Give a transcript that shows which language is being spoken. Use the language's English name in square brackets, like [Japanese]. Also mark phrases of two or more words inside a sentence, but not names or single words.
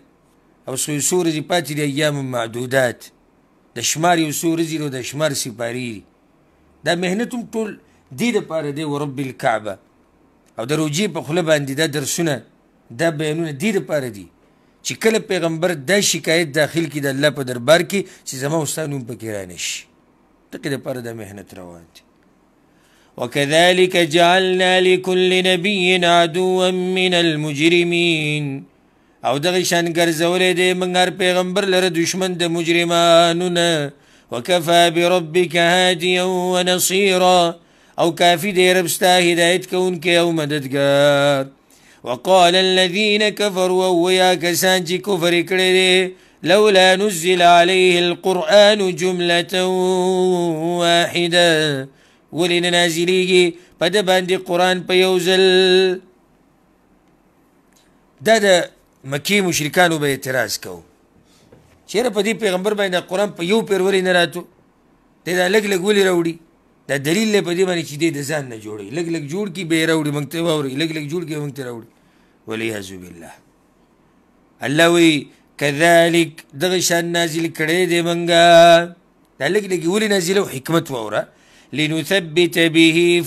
[Pashto] او څو ورځې پاتې دي [Arabic] ایام معدودات [Pashto] د شمار یو څو ورځې نو د شمار سپارې دي دا محنت هم ټول دې دپاره دی [Arabic] ورب الکعبه [Pashto] او د روجې په خوله باندې دا درسونه دا بیانونه دې دپاره دي چې کله پیغمبر دا شکایت داخل کړي د الله په دربار کې چې زما او ستا نوم پکې رانشي دقې دپاره دا محنت روان دی [Arabic] وكذلك جعلنا لكل نبي عدوا من [Pashto] المجرمين او دغه شان ګرځولی دی موږ هر پیغمبر لره دشمن د مجرمانو نه [Arabic] وکفا بربک هادیا ونصیرا [Pashto] او کافي دی رب ستا هدایت کوونکی او مددګار [Arabic] وقال الذين كفروا [Pashto] ويا کسان چې کفر کړی دی [Arabic] لولا نزل عليه القرآن جملة واحدة [Pashto] ولې نه نازلېږي په ده باندې قرآن په یو ځل دا د مکې مشرکانو به اعتراض کوو چېرې په دې پیغمبر باندې قرآن په یو پیر ولې نه راتو دی دا لږ لږ ولې راوړي دا دلیل دی په دې باندې چې دی د ځان نه جوړوي لږ لږ جوړ کړي به یې راوړي موږ ته واورئ لږ لږ جوړ کړي موږ ته راوړي [Arabic] والعیاذ بالله [Pashto] الله وایي کذلک دغه شان نازل کړی دی موږ دا لږ لږ ولې نازله او حکمت واوره [Arabic] لنثبت به